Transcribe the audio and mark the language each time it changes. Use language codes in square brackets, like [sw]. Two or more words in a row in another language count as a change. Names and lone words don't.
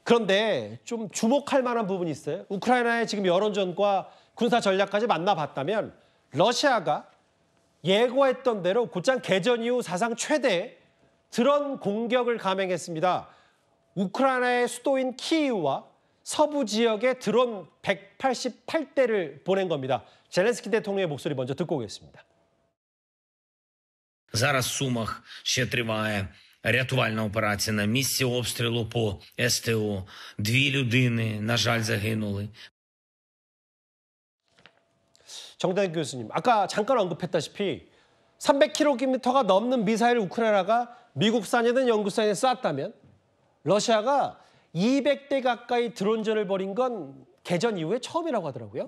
[ko] 그런데 좀 주목할 만한 부분이 있어요. 우크라이나의 지금 여론전과 군사 전략까지 만나봤다면 러시아가 예고했던 대로 곧장 개전 이후 사상 최대 드론 공격을 감행했습니다. 우크라이나의 수도인 키이우와 서부 지역에 드론 188대를 보낸 겁니다. 젤렌스키 대통령의 목소리 먼저 듣고 오겠습니다. [uk] Зараз в Сумах ще триває рятувальна операція на місці обстрілу по СТО. 2 людини, на жаль, загинули. [ko] 정대근 교수님, 아까 잠깐 언급했다시피 300km가 넘는 미사일을 우크라이나가 미국산이든 영국산에 쐈다면 러시아가 200대 가까이 드론전을 벌인 건 개전 이후에 처음이라고 하더라고요.